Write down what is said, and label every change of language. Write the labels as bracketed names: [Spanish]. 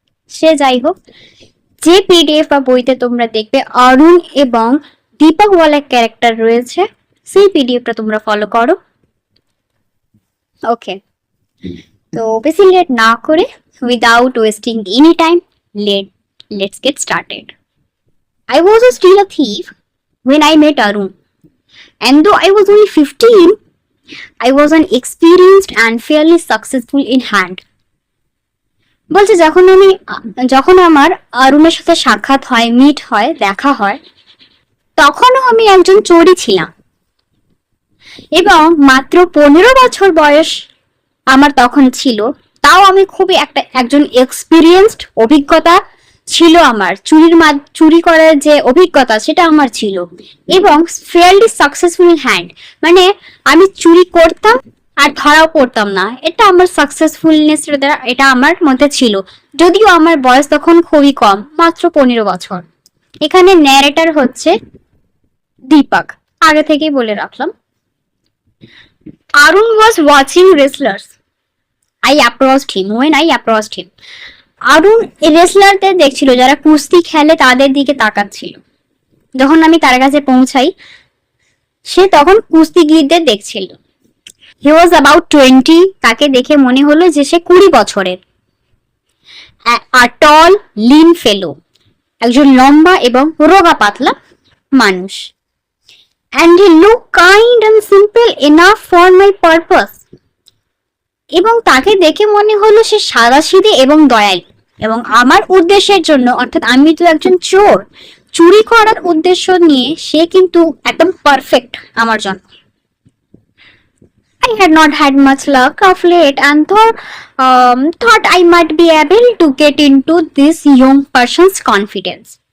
[Bangla] সে যাই হোক, যে পিডিএফ বা বইতে তোমরা দেখবে অরুণ এবং দীপক ওয়ালা ক্যারেক্টার রয়েছে, সেই পিডিএফটা তোমরা ফলো করো। [English] okay, [Bangla] তো বেশি লেট না করে, [English] Without wasting any time, let's get started. I was still a thief when I met Arun, and though I was only 15, I was an experienced and fairly successful in hand. [Bangla] বলছে যখন আমার অরুণের সাথে সাক্ষাৎ হয়, meet হয়, দেখা হয়, তখনও আমি একজন চোরই ছিলাম এবং মাত্র 15 বছর বয়স আমার তখন ছিল। তাও আমি খুবই একজন এক্সপিরিয়েন্সড, অভিজ্ঞতা ছিল আমার, চুরি করার যে অভিজ্ঞতা সেটা আমার ছিল, এবং [English] fairly successful hand, [Bangla] মানে আমি চুরি করতাম আর ধরাও পড়তাম না, এটা আমার সাকসেসফুলনেস, এটা আমার মধ্যে ছিল, যদিও আমার বয়স তখন খুবই কম, মাত্র 15 বছর। এখানে ন্যারেটর হচ্ছে দীপক, আগে থেকেই বলে রাখলাম। [English] Arun was watching wrestlers. I approached him. [Bangla] অরুণ রেসলারদের দেখছিল, যারা কুস্তি খেলে তাদের দিকে তাকাচ্ছিল। যখন আমি তার কাছে পৌঁছাই, সে তখন কুস্তিগীরদের দেখছিল। [English] He was about 20। [Bangla] তাকে দেখে মনে হলো যে সে 20 বছরের। [English] a tall lean fellow, [Bangla] একজন লম্বা এবং রোগা পাতলা মানুষ। [English] And he looked kind and simple enough for my purpose. [Bangla] এবং তাকে দেখে মনে হলো সে সাদাসিধে এবং দয়ালু, এবং আমার উদ্দেশ্যের জন্য, অর্থাৎ আমি তো একজন চোর, চুরি করার উদ্দেশ্য নিয়ে সে কিন্তু একদম পারফেক্ট আমার জন্য। [English] I had not had much luck of late and thought I might be able to get into this young person's confidence.